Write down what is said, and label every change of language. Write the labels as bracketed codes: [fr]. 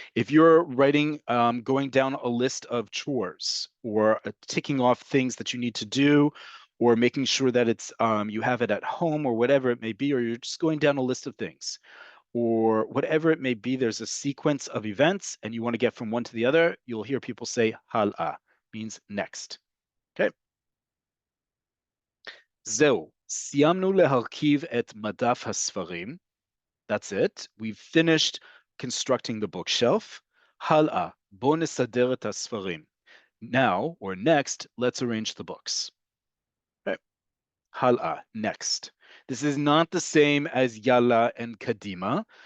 [en] If you're writing, going down a list of chores or ticking off things that you need to do, or making sure that it's you have it at home or whatever it may be, or you're just going down a list of things, or whatever it may be, there's a sequence of events and you want to get from one to the other, you'll hear people say hal'a, means next. Okay. [he] זהו, סיימנו להרכיב את מדף הספרים. [en] That's it. We've finished constructing the bookshelf. [he] הלאה, בוא נסדר את הספרים. [en] Now, or next, let's arrange the books. Okay. הלאה, next. This is not the same as yalla and kadima.